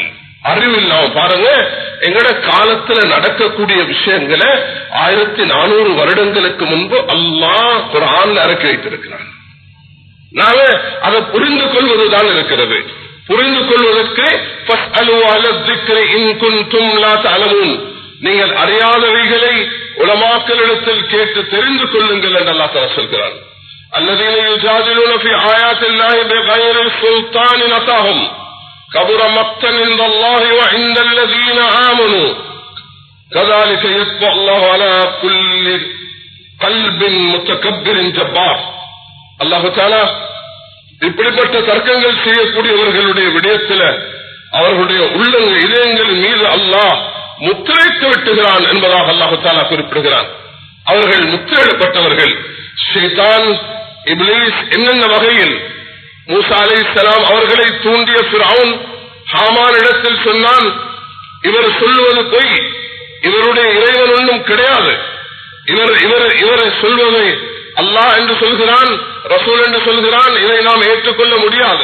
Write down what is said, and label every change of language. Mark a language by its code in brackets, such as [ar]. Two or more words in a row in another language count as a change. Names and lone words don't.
[ta] அறிவில்லாம பாருங்க, எங்கட காலத்துல நடக்கக்கூடிய விஷயங்களை 1400 வருடங்களுக்கு முன்பு அல்லாஹ் குர்ஆன்ல இறக்கி வைத்திருக்கிறார். நாம அதை புரிந்து கொள்வதுதான் இருக்கிறது. புரிந்து கொள்வதற்கு நீங்கள் அறியாதவைகளை உலமாக்களிடத்தில் கேட்டு தெரிந்து கொள்ளுங்கள் என்று அல்லாஹ் தஆலா சொல்கிறார். [ar] الذين يجادلون في آيات الله بغير سلطان أتاهم كبر مقتا عند الله وعند الذين آمنوا كذلك يطبع الله على كل قلب متكبر جبار. [ta] அல்லாஹ் தஆலா இப்படிப்பட்ட தர்க்கங்கள் செய்யக்கூடியவர்களுடைய விடயத்தில் அவர்களுடைய உள்ளங்கள் இதயங்கள் மீது அல்லாஹ் முத்திரைத்து விட்டுகிறான் என்பதாக அல்லாஹ் தஆலா குறிப்பிடுகிறான். அவர்கள் முத்திரையிடப்பட்டவர்கள். ஷைத்தான், இப்லீஸ் என்னென்ன வகையில் மூசா அலைஹிஸ்ஸலாம் அவர்களை தூண்டிய ஃபிரௌன் ஹாமான் இடத்தில் சொன்னான், இவர் சொல்லுவது பொய், இவருடைய இறைவன் ஒன்றும் கிடையாது, இவர் சொல்வதை அல்லாஹ் என்று சொல்கிறான், ரசூல் என்று சொல்கிறான், இதை நாம் ஏற்றுக்கொள்ள முடியாது.